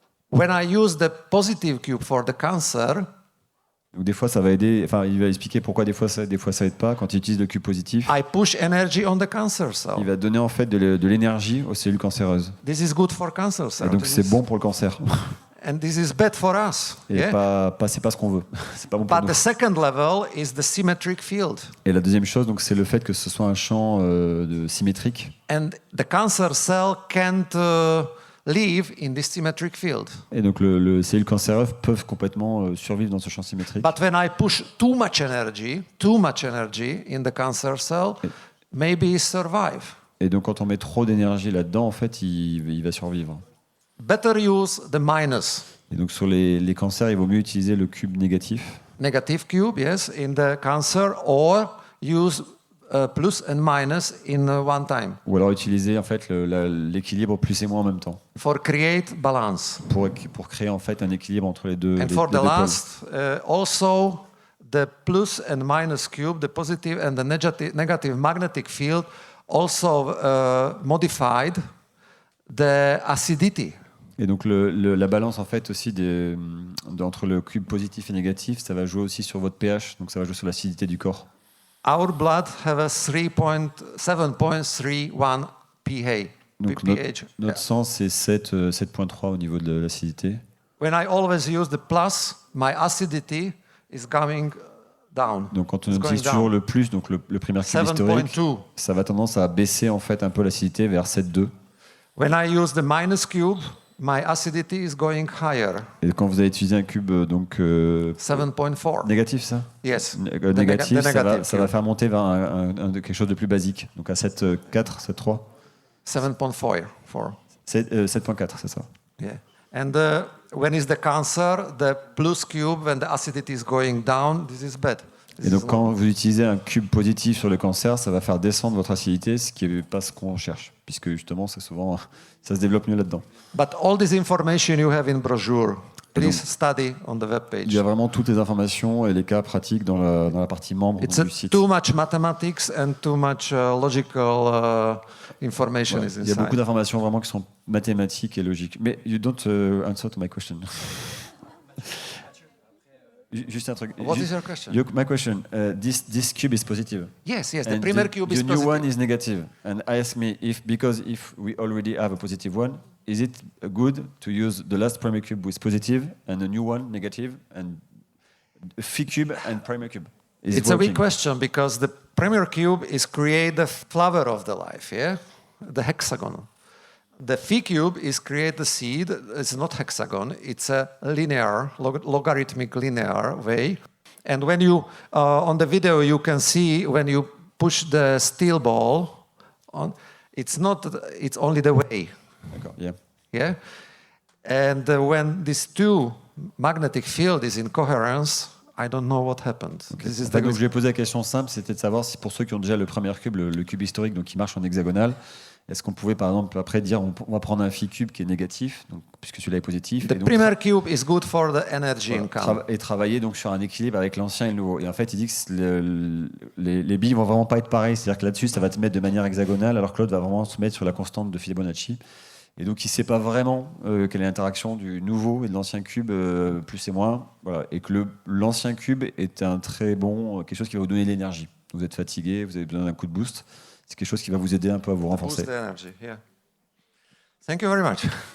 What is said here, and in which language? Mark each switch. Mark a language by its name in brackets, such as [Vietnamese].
[English] When I use the positive cube for the cancer, [French] Donc des fois ça va aider, enfin il va expliquer pourquoi des fois ça aide pas. Quand il utilise le cube positif, [English] I push energy on the cancer cell. [French] il va donner en fait de l'énergie aux cellules cancéreuses. [English] This is good for cancer [French] Et [English] cells. [French] donc c'est bon pour le cancer. [English] And this is bad for us. [French] Et c'est pas ce qu'on veut. C'est pas bon pour [English] But [French] nous. [English] the second level is the symmetric field. [French] Et la deuxième chose, donc, c'est le fait que ce soit un champ symétrique. [English] And the cancer cell can't live in this symmetric field. [French] Et donc les cellules cancéreuses peuvent complètement survivre dans ce champ symétrique. [English] But when I push too much energy in the cancer cell, maybe it survive. [French] Et donc quand on met trop d'énergie là-dedans, en fait, il va survivre. [English] Better use the minus. [French] Et donc sur les cancers, il vaut mieux utiliser le cube négatif. [English] Negative cube, yes, in the cancer, or use plus and minus in one time. [French] Ou alors utiliser en fait l'équilibre plus et moins en même temps. [English] For create balance. [French] Pour créer en fait un équilibre entre les deux. [English] And for the last, also the plus and minus cube, the positive and the negative magnetic field, also modified the acidity. [French] Et donc la balance en fait aussi entre le cube positif et négatif, ça va jouer aussi sur votre pH, donc ça va jouer sur l'acidité du corps. [English] Our blood have a 7.31 pH. [French] Donc notre sang c'est 7.3 au niveau de l'acidité. [English] When I always use the plus, my acidity is going down. [French] Donc quand on utilise toujours le plus, donc le primaire cube historique, ça va tendance à baisser en fait un peu l'acidité vers 7.2. [English] When I use the minus cube, my acidity is going higher. [French] Et quand vous allez utiliser un cube 7.4. Négatif, ça? [English] Yes. [French] Négatif, ça va faire monter vers quelque chose de plus basique. Donc à 7.4, 7.3. 7.4. 7.4, c'est ça. [English] Yeah. And when is the cancer, the plus cube, when the acidity is going down, this is bad. [French] Et donc quand vous utilisez un cube positif sur le cancer, ça va faire descendre votre acidité, ce qui n'est pas ce qu'on cherche, puisque justement, ça se développe mieux là-dedans. [English] But all this information you have in brochure. Please study on the web page. [French] Il y a vraiment toutes les informations et les cas pratiques dans la partie membre du site. [English] Too much mathematics and too much logical information is inside. [French] Il y a beaucoup d'informations vraiment qui sont mathématiques et logiques. [English] Mais you don't answer to my question. [French] Juste un truc. [English] What is your question? My question. This cube is positive. Yes, the primer cube is positive. The new one is negative. And I ask me if we already have a positive one, is it good to use the last primer cube with positive and a new one negative and PhiCube and primer cube? It's a big question because the primer cube is create the flower of the life, yeah, the hexagon. The PhiCube is create the seed. It's not hexagon. It's a linear, logarithmic linear way. And when you, on the video, you can see when you push the steel ball on, it's only the way. Yeah. Yeah. And when these two magnetic field is in coherence, I don't know what happened. Okay. [French] Donc je lui ai posé la question simple, c'était de savoir si pour ceux qui ont déjà le premier cube, le cube historique, donc qui marche en hexagonal, est-ce qu'on pouvait par exemple après dire on va prendre un PhiCube qui est négatif, donc, puisque celui-là est positif, [English] the primer cube is good for the energy income. [French] Et travailler donc sur un équilibre avec l'ancien et le nouveau. Et en fait, il dit que les billes vont vraiment pas être pareilles, c'est-à-dire que là-dessus ça va te mettre de manière hexagonale, alors que l'autre va vraiment se mettre sur la constante de Fibonacci. Et donc il ne sait pas vraiment quelle est l'interaction du nouveau et de l'ancien cube, plus et moins, voilà. Et que l'ancien cube est un très bon, quelque chose qui va vous donner de l'énergie. Vous êtes fatigué, vous avez besoin d'un coup de boost. C'est quelque chose qui va vous aider un peu à vous renforcer. [English] Boost the energy, yeah. Thank you very much.